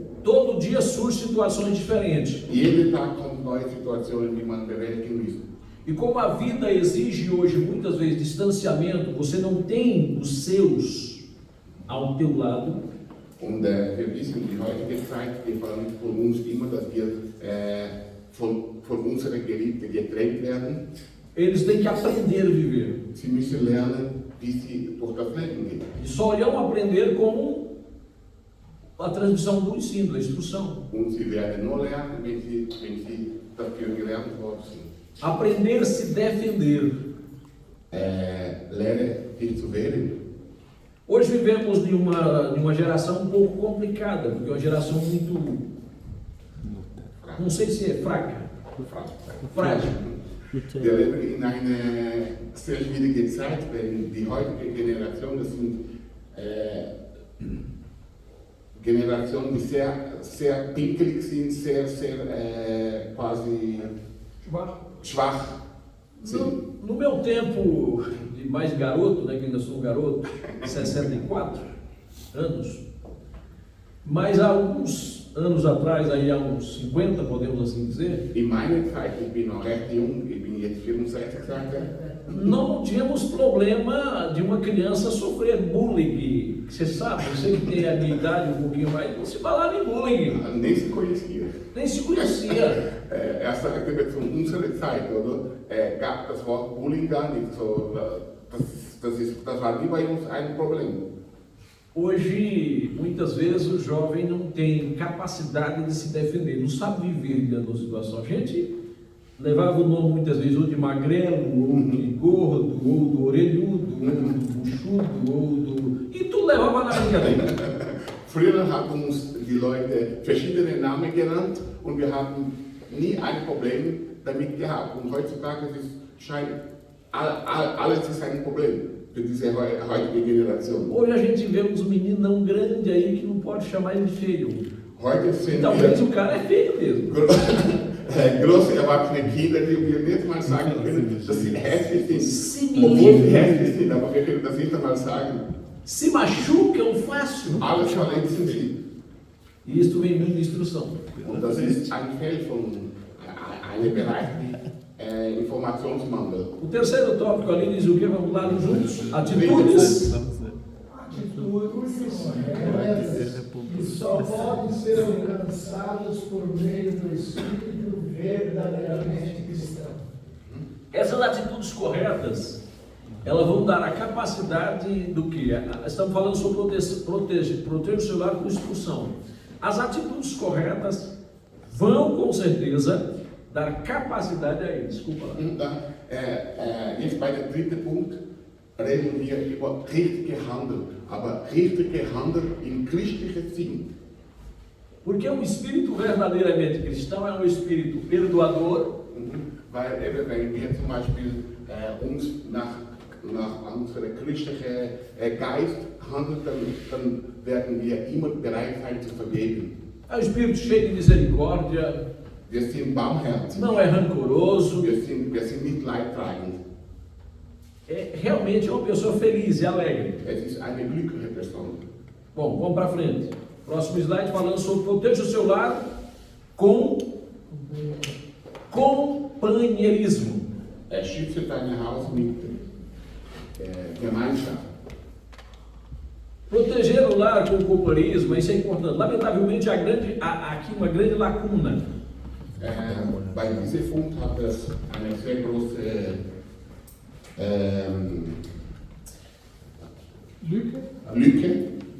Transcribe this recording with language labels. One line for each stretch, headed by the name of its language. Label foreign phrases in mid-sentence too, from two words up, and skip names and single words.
Portuguese: Todo dia surgem situações diferentes.
German: Jeden Tag kommen neue Situationen, die man bewältigen muss.
Portuguese: E como a vida exige hoje muitas vezes distanciamento, você não tem os seus ao teu lado.
German: Und wir wissen, die heutige Zeit, die verlangt von uns immer, dass wir von unseren Geliebten getrennt werden.
Portuguese: Eles têm que aprender a viver.
German: Sie müssen lernen, wie sie durch das Leben gehen.
Portuguese: E só irão aprender com a transmissão do ensino, da instrução.
German: Und sie werden nur lernen, wenn sie dafür gelernt worden sind.
Portuguese: Aprender a se defender.
German: Lerne dich zu wehren.
Portuguese: Hoje vivemos em uma geração um pouco complicada, porque é uma geração muito, não sei se é fraca, frágil.
German: Wir leben in einer sehr schwierigen Zeit, denn die heutige Generation, das sind Generationen, die sehr pinkelig sind, sehr quasi schwach sind.
Portuguese: No meu tempo de mais garoto, né, que ainda sou um garoto, 64 anos, mas há alguns anos atrás, aí há uns 50, podemos assim dizer,
German: In meiner Zeit, ich bin noch recht jung, ich bin jetzt 64 Jahre,
Portuguese: não tínhamos problema de uma criança sofrer bullying. Você sabe, você que tem a minha idade um pouquinho mais, não se falava em bullying, nem se conhecia. nem se conhecia.
German: Er sagte mir zu unserer Zeit, oder? Gab das Wort Bullying gar nicht. So, das war nie bei uns ein Problem.
Portuguese: Hoje, muitas vezes, o jovem não tem capacidade de se defender, não sabe viver diante da situação. A gente levava o nome muitas vezes ou de magrelo, ou de gordo, ou do orelhudo, ou do buchudo, ou do... E tu levava na brincadeira.
German: Früher haben uns die Leute verschiedene Namen genannt und wir haben nie ein Problem damit gehabt. Und heutzutage scheint alles ist ein Problem für diese heutige Generation.
Portuguese: Hoje a gente vê uns meninão grande aí que não pode chamar ele de feio.
German: Heute sind
Portuguese: Talvez o cara é feio mesmo.
German: große erwachsene Kinder, die wir nicht mal sagen können, dass sie hässlich sind.
Portuguese: Sim.
German: Obwohl sie hässlich sind, aber wir können das nicht einmal sagen.
Portuguese: Se machucam fácil.
German: Alles verletzen sie.
Portuguese: E isso vem vindo de instrução.
German: Und das ist ein Feld von einem Bereich Informationsmangel.
Portuguese: O terceiro tópico ali diz o que? Vamos lá juntos. Atitudes. Atitudes corretas que só podem ser alcançadas por meio do Espírito verdadeiramente cristão. Essas atitudes corretas, elas vão dar a capacidade do que? Estamos falando sobre proteger o celular com instrução. As atitudes corretas vão, com certeza, dar capacidade a eles. Desculpa lá.
German: Und dann, jetzt bei dem dritten Punkt reden wir über richtige Handel, aber richtige Handel im christlichen Sinn.
Portuguese: Porque o espírito verdadeiramente cristão é um espírito perdoador.
German: Weil eben, wenn wir zum Beispiel uns nach unserem christlichen Geist handeln, dann werden wir immer bereit sein zu vergeben.
Portuguese: É um espírito cheio de misericórdia,
German: Wir sind barmherzig,
Portuguese: não é rancoroso,
German: wir sind nicht leidtragend.
Portuguese: é realmente uma pessoa feliz e alegre.
German: Es ist eine glückliche Person.
Portuguese: Bom, vamos para frente. Próximo slide falando sobre proteja o seu lar com companheirismo.
German: Schütze dein Haus mit Gemeinschaft.
Portuguese: Proteger o lar com companheirismo, isso é importante. Lamentavelmente, há aqui uma grande lacuna.
German: Bei diesem Punkt hat es eine sehr große Lücke.